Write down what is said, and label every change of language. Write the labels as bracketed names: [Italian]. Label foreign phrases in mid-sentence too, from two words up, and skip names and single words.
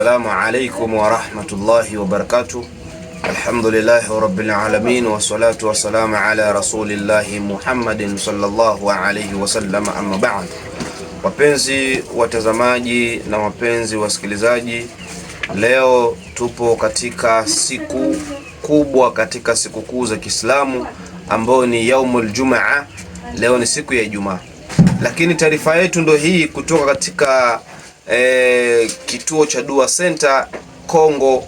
[Arabic] السلام عليكم ورحمة الله وبركاته. الحمد لله رب العالمين والصلاة والسلام على رسول الله محمد صلى الله عليه وسلم، أما بعد. [Swahili] Wapenzi watazamaji na wapenzi wasikilizaji, leo tupo katika siku kubwa katika siku kuu za Kiislamu ambayo ni [Arabic] يوم الجمعة. [Swahili] Leo ni siku ya Ijumaa, lakini taarifa yetu ndo hii kutoka katika kituo cha Dua Center Kongo.